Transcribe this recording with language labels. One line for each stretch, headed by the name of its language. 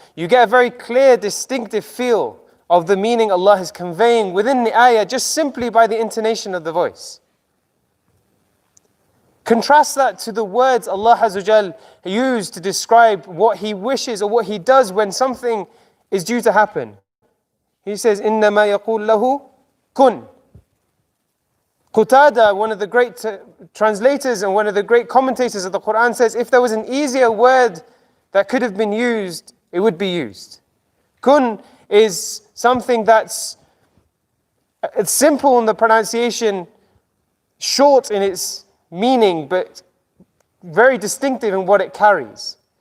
English: You get a very clear, distinctive feel of the meaning Allah is conveying within the ayah just simply by the intonation of the voice. Contrast that to the words Allah Azza wa Jal used to describe what He wishes or what He does when something is due to happen. He says,
Arabic: إِنَّمَا يَقُولُ لَهُ كُن.
English: Qatada, one of the great translators and one of the great commentators of the Quran, says, if there was an easier word that could have been used, it would be used. Kun is something it's simple in the pronunciation, short in its meaning, but very distinctive in what it carries.